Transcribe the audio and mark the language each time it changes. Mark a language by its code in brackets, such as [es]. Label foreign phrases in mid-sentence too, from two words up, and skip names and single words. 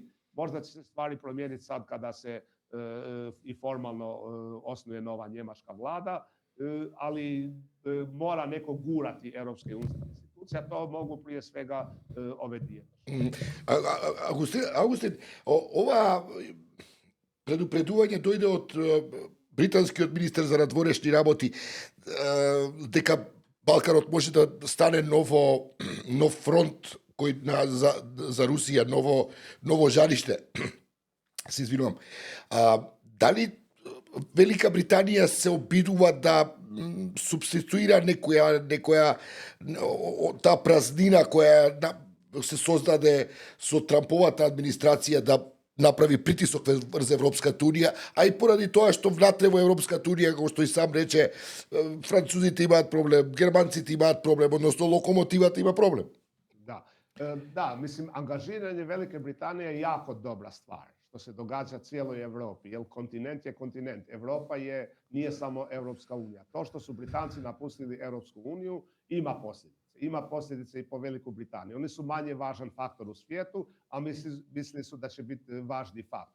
[hr] Možda će se stvari promijeniti sad kada se i formalno osnuje nova njemačka vlada, ali mora neko gurati europske institucije, a to mogu prije svega ove dvije. [mk] Augustin, ова предупредување дојде од британски министер за надворешни работи, дека Балканот може да стане нов фронт кој за Русија, ново жариште. Се извинувам. Дали Велика Британија се обидува да субституира некоја таа празнина која се создаде со Трамповата администрација да направи притисок врз Европската унија, а и поради тоа што внатре во Европската унија, како што и сам рече, французите имаат проблем, германците имаат проблем, односно локомотивата има проблем. [hr] Da, mislim, angažiranje Velike Britanije je jako dobra stvar, što se događa cijeloj Europi, jer kontinent je kontinent. Europa nije samo Europska unija. To što su Britanci napustili Europsku uniju ima posljedice. Ima posljedice i po Veliku Britaniju. Oni su manje važan faktor u svijetu, a mislili su da će biti važni faktor.